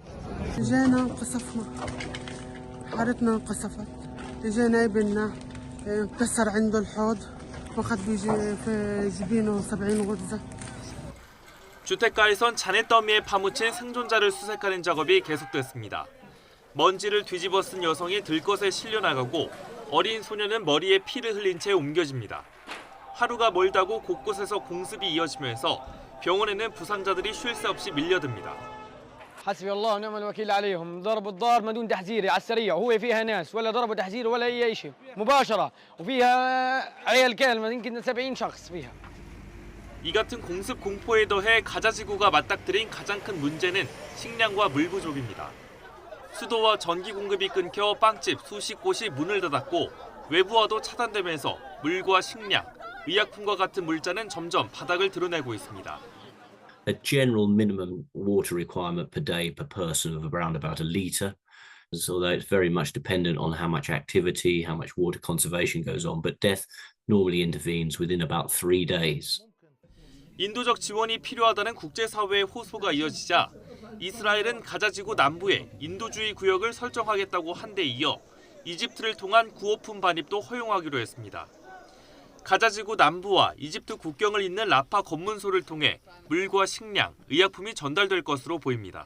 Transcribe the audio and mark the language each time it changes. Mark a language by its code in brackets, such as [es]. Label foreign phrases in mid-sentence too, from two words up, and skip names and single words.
[ko] 주택가에선 잔해 더미에 파묻힌 생존자를 수색하는 작업이 계속됐습니다. 먼지를 뒤집어 쓴 여성이 들것에 실려 나가고 어린 소녀는 머리에 피를 흘린 채 옮겨집니다. 하루가 멀다고 곳곳에서 공습이 이어지면서 병원에는 부상자들이 쉴 새 없이 밀려듭니다. [ar] حسبي الله ونعم الوكيل عليهم ضربوا الدار ما دون تحذير على السريع وهو فيها ناس ولا ضربوا تحذير ولا اي شيء مباشره وفيها عيال كامله يمكن 70 شخص فيها. [ko] 이 같은 공습 공포에 더해 가자지구가 맞닥뜨린 가장 큰 문제는 식량과 물 부족입니다. 수도와 전기 공급이 끊겨 빵집 수십 곳이 문을 닫았고 외부와도 차단되면서 물과 식량, 의약품과 같은 물자는 점점 바닥을 드러내고 있습니다. [en] A general minimum water requirement per day per person of around about a litre. So that it's very much dependent on how much activity, how much water conservation goes on. But death normally intervenes within about 3 days. [ko] 인도적 지원이 필요하다는 국제사회의 호소가 이어지자 이스라엘은 가자지구 남부에 인도주의 구역을 설정하겠다고 한 데 이어 이집트를 통한 구호품 반입도 허용하기로 했습니다. 가자지구 남부와 이집트 국경을 잇는 라파 검문소를 통해 물과 식량, 의약품이 전달될 것으로 보입니다.